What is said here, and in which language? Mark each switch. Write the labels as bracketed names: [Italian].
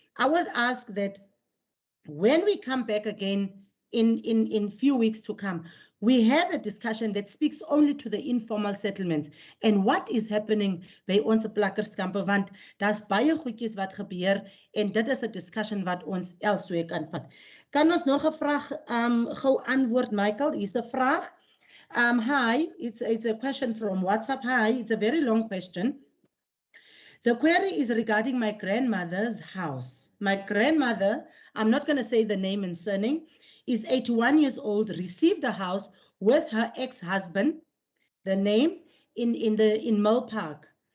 [English] I would ask that when we come back again in few weeks to come, we have a discussion that speaks only to the informal settlements and what is happening by [Afrikaans] ons plakkerskampe, want daar's baie goedjies wat gebeur en dit is 'n discussion wat ons elsewhere kan vat. Kan ons nog 'n vraag gou antwoord, Michael? Hier's 'n vraag. [English] Hi, it's a question from WhatsApp. Hi, it's a very long question. The query is regarding my grandmother's house. My grandmother, I'm not going to say the name and surname, is 81 years old, received a house with her ex-husband, the name in Mill Park.